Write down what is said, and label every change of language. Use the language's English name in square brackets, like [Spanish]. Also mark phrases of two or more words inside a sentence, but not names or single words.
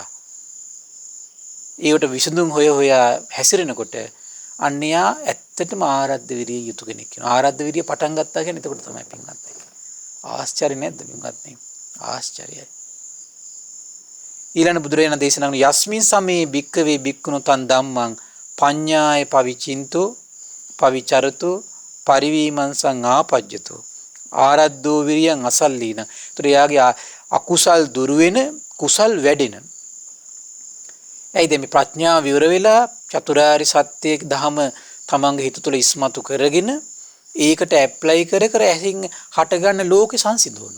[Sinhala] ඒකට විසඳුම් හොයා හැසිරෙනකොට අන්‍යයා ඇත්තටම ආරද්ධ විරිය යුතු කෙනෙක් වෙනවා. ආරද්ධ විරිය පටන් ගත්තා කියන්නේ එතකොට තමයි පින්වත්නි. ආශ්චර්ය නැද්ද පින්වත්නි? ආශ්චර්යයි. ඊළඟ බුදුරජාණන් දේශනා කරන [Pali] යස්මින් සමේ භික්කවේ භික්ඛුනෝ තන් ධම්මං පඤ්ඤාය පවිචින්තෝ පවිචරතෝ පරිවීමංසං ආපජ්ජතෝ ආරද්ධෝ විරියං අසල්ලීන. [Sinhala] ඒතර යාගේ අකුසල් දුරු වෙන කුසල් වැඩෙන. ඇයිද මේ ප්‍රඥාව විවර වෙලා චතුරාර්ය සත්‍යයේ ධම තමන්ගේ හිත තුළ ඉස්මතු කරගෙන ඒකට ඇප්ලයි කර ඇසින් හටගන්න ලෝකේ සංසිඳවනවා.